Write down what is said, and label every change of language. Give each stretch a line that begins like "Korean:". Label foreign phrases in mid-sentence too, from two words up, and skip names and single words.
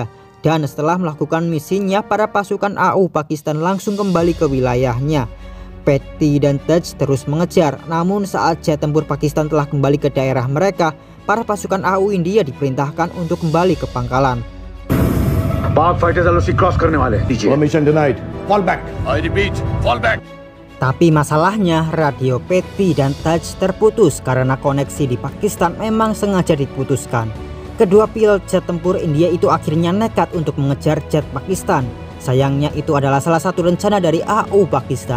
Indonesian: Dan setelah melakukan misinya, para pasukan AU Pakistan langsung kembali ke wilayahnya. Patty dan Taj terus mengejar, namun saat jet tempur Pakistan telah kembali ke daerah mereka, para pasukan AU India diperintahkan untuk kembali ke pangkalan.
English: Pak fighters LOC cross
Hindi: करने वाले हैं.
English: Permission denied. Fall back. I repeat, fall back.
Indonesian: Tapi masalahnya radio Patty dan Taj terputus karena koneksi di Pakistan memang sengaja diputuskan. Kedua pilot jet tempur India itu akhirnya nekat untuk mengejar jet Pakistan. Sayangnya itu adalah salah satu rencana dari AU Pakistan.